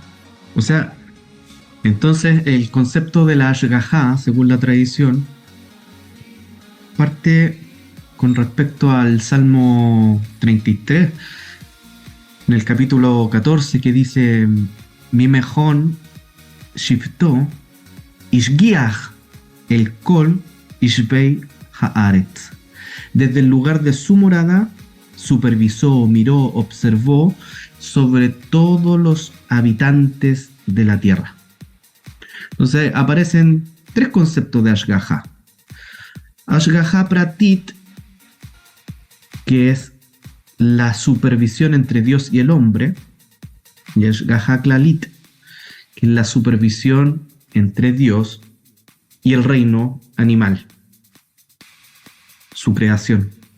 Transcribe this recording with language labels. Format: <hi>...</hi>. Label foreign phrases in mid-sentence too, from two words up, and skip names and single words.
<es>O sea, entonces el concepto de la Ashgajá, según la tradición, parte con respecto al Salmo 33, en el capítulo 14, que dice:</es> <he>ממכון שבתו השגיח אל כל ישבי הארץ.</he> <es>Desde el lugar de su morada supervisó, miró, observó sobre todos los habitantes de la tierra. Entonces aparecen tres conceptos de Ashgaha.</es> <he>השגחה פרטית,</he> <es>que es la supervisión entre Dios y el hombre, y</es> <he>השגחה כללית,</he> <es>que es la supervisión entre Dios y el reino animal, su creación.</es>